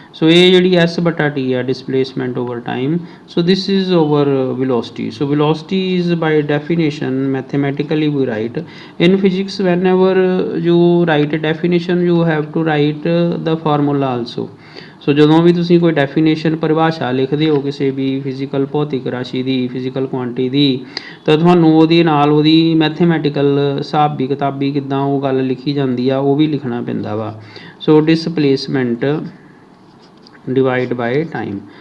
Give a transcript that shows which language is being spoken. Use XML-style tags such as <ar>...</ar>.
<pa>ਸੋ ਇਹ ਜਿਹੜੀ S ਬਟਾ T ਆ</pa> <en>Displacement over time, so this is over velocity. So velocity is by definition mathematically we write in physics whenever you write a definition you have to write the formula also.</en> <pa>ਸੋ ਜਦੋਂ ਵੀ ਤੁਸੀਂ ਕੋਈ definition ਪਰਿਭਾਸ਼ਾ ਲਿਖਦੇ ਹੋ ਕਿਸੇ ਵੀ physical ਭੌਤਿਕ ਰਾਸ਼ੀ ਦੀ, physical quantity ਦੀ, ਤਾਂ ਤੁਹਾਨੂੰ ਉਹਦੇ ਨਾਲ ਉਹਦੀ ਮੈਥੇਮੈਟੀਕਲ ਹਿਸਾਬੀ ਕਿਤਾਬੀ ਕਿੱਦਾਂ ਉਹ ਗੱਲ ਲਿਖੀ ਜਾਂਦੀ ਆ ਉਹ ਵੀ ਲਿਖਣਾ ਪੈਂਦਾ ਵਾ।</pa> <en>So displacement divided by time.</en>